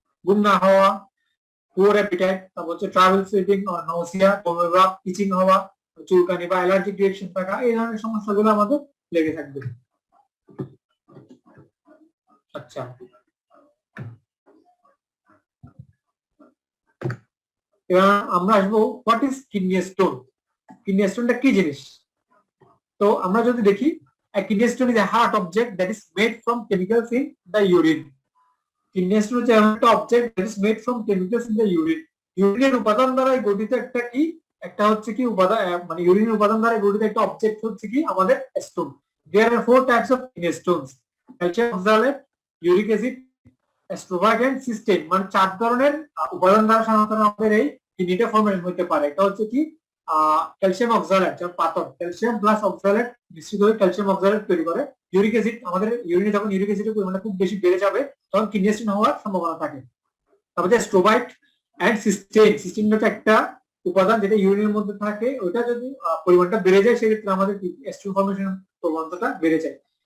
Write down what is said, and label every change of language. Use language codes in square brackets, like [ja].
[bn] ঘুম না হওয়া, পুয়ার অ্যাপিটাইট, তারপর হচ্ছে ট্রাভেল স্লিপিং অর নৌসিয়া, বমির ভাব, ইচিং হওয়া, চুলকানি বা অ্যালার্জিক রিঅ্যাকশন থাকা, এই ধরনের সমস্যাগুলো আমাদের লেগে থাকবে। আচ্ছা, এবার আমরা আসবো [en] What is kidney stone. [bn] Kidney স্টোনটা কি জিনিস? তো আমরা যদি দেখি, [en] a kidney stone is a hard object that is made from chemicals in the urine. Kidney stone [bn] হচ্ছে একটা [en] object that is made from chemicals in the urine. [bn] ইউরিনের উপাদান দ্বারা গঠিত একটা কি, একটা হচ্ছে কি উপাদান, মানে ইউরিনের উপাদান দ্বারা গঠিত একটা অবজেক্ট হচ্ছে কি আমাদের stone. [en] There are 4 types of kidney stones: calcium oxalate, uric acid, ascorbate and cysteine, [bn] মানে 4 ধরনের উপাদান দ্বারা সাধারণত আমাদের এই কিডনিটা ফর্মেশন হতে পারে। এটা হচ্ছে কি ক্যালসিয়াম অক্সালেট, যখন পাথর ক্যালসিয়াম প্লাস অক্সালেট মিশ্রিত হয়ে ক্যালসিয়াম অক্সালেট তৈরি করে। ইউরিক অ্যাসিড, আমাদের ইউরিনে যখন ইউরিক অ্যাসিডের পরিমাণটা খুব বেশি বেড়ে যাবে তখন কিডনি স্টোন হওয়ার সম্ভাবনা থাকে। তারপরে স্ট্রোবাইট এন্ড সিস্টেইন, সিস্টেইন হচ্ছে একটা উপাদান যেটা ইউরিনের মধ্যে থাকে, ওটা যদি পরিমাণটা বেড়ে যায় সেক্ষেত্রে আমাদের স্টোন ফর্মেশন প্রবণতাটা বেড়ে যায়।